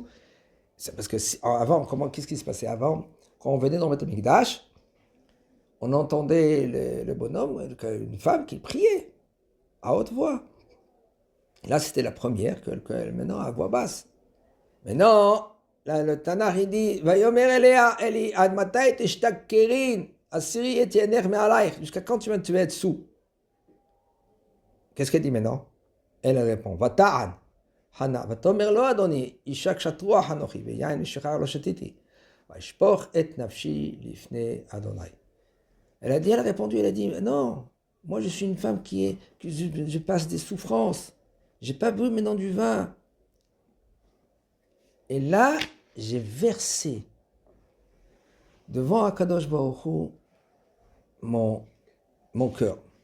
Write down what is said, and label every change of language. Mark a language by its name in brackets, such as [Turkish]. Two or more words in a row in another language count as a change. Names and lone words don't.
[French] C'est parce que avant, qu'est-ce qui se passait avant? Quand on venait dans le [Hebrew] בית המקדש, [French] on entendait le bonhomme, une femme qui priait à haute voix. Là, c'était la première qu'elle maintenant à voix basse. Maintenant, là, le Tanakh il dit, [Hebrew] ויאמר אליה עלי עד מתי תשתכרין הסירי את יינך מעליך. [French] Jusqu'à quand tu vas être sous? Qu'est-ce qu'elle dit maintenant? Elle répond, [Hebrew] ותען. חנה, ותאמר לא אדני, אשה קשת רוח אנכי, ויין ושכר לא שתיתי, ואשפך את נפשי לפני יהוה. [French] Elle a répondu, elle a dit, non, moi je suis une femme que je passe des souffrances. J'ai pas bu maintenant du vin. Et là, j'ai versé devant [Hebrew] הקדוש ברוך הוא [French] mon cœur.